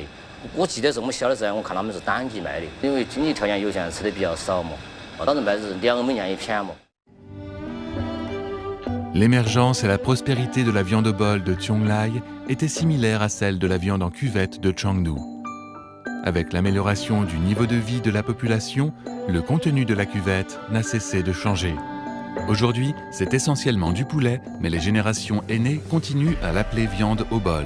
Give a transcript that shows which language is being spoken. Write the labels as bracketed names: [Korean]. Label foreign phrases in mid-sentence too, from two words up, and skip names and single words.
[Chinese] 我记得是我们小的时候，我看他们是单级卖的，因为经济条件有限，吃的比较少嘛。当时卖的是2美元一片嘛。 [French] L'émergence et la prospérité de la viande au bol de Chonglai étaient similaires à celle de la viande en cuvette de Chengdu. Avec l'amélioration du niveau de vie de la population, le contenu de la cuvette n'a cessé de changer. Aujourd'hui, c'est essentiellement du poulet, mais les générations aînées continuent à l'appeler viande au bol.